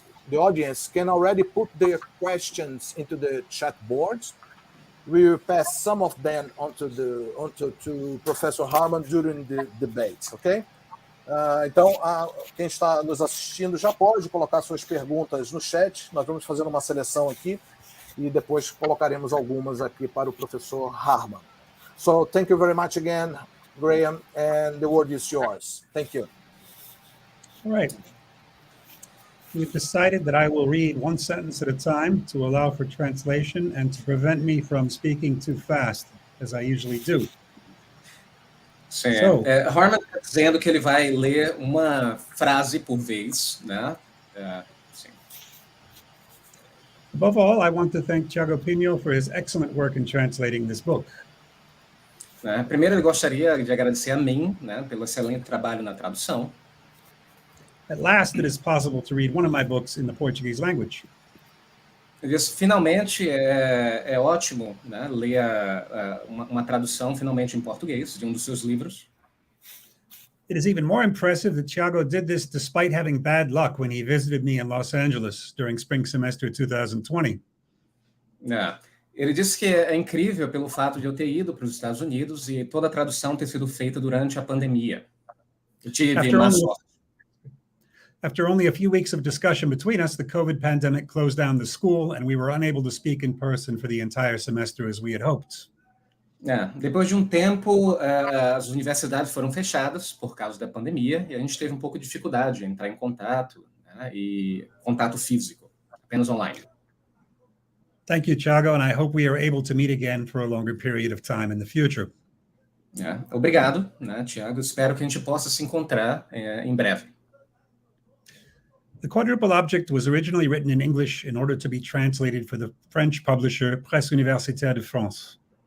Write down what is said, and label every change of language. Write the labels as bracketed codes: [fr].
[en] The audience can already put their questions into the chat boards. We will pass some of them to Professor Harman during the debates, okay? [pt] Então, quem está nos assistindo já pode colocar suas perguntas no chat. Nós vamos fazer uma seleção aqui e depois colocaremos algumas aqui para o professor Harman. [en] So, thank you very much again, Graham, and the word is yours. Thank you. All right. We've decided that I will read one sentence at a time to allow for translation and to prevent me from speaking too fast, as I usually do. [pt] Sim. Harman está dizendo que ele vai ler uma frase por vez, né? Sim. [en] Above all, I want to thank Tiago Pinho for his excellent work in translating this book. [pt] Primeiro, eu gostaria de agradecer a mim, né, pelo excelente trabalho na tradução. [en] At last, it is possible to read one of my books in the Portuguese language. [pt] Eu disse, finalmente, é ótimo, né, ler uma tradução finalmente em português de um dos seus livros. [en] It is even more impressive that Tiago did this despite having bad luck when he visited me in Los Angeles during spring semester 2020. [pt] Ele disse que é incrível pelo fato de eu ter ido para os Estados Unidos e toda a tradução ter sido feita durante a pandemia. Eu tive má sorte. [en] After only a few weeks of discussion between us, the COVID pandemic closed down the school and we were unable to speak in person for the entire semester as we had hoped. [pt] Depois de um tempo, as universidades foram fechadas por causa da pandemia e a gente teve um pouco de dificuldade em entrar em contato, né, e contato físico, apenas online. [en] Thank you, Tiago, and I hope we are able to meet again for a longer period of time in the future. [pt] Obrigado, né, Tiago. Espero que a gente possa se encontrar em breve. [en] The Quadruple Object was originally written in English in order to be translated for the French publisher Presse Universitaire de France.